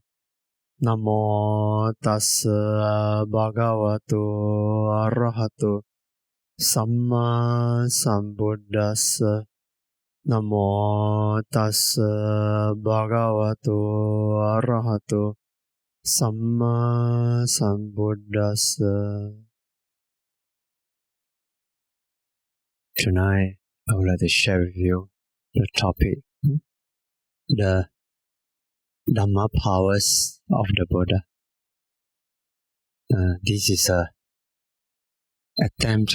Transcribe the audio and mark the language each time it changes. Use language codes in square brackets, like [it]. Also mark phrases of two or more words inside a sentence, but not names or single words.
[pi] Namo Dasa Bhagavato Arahato Samma Sambuddhassa. Namo Dasa Bhagavato Arahato Samma Sambuddhassa. [en] Tonight, I would like to share with you the topic, the Dhamma Powers of the Buddha. This is an attempt.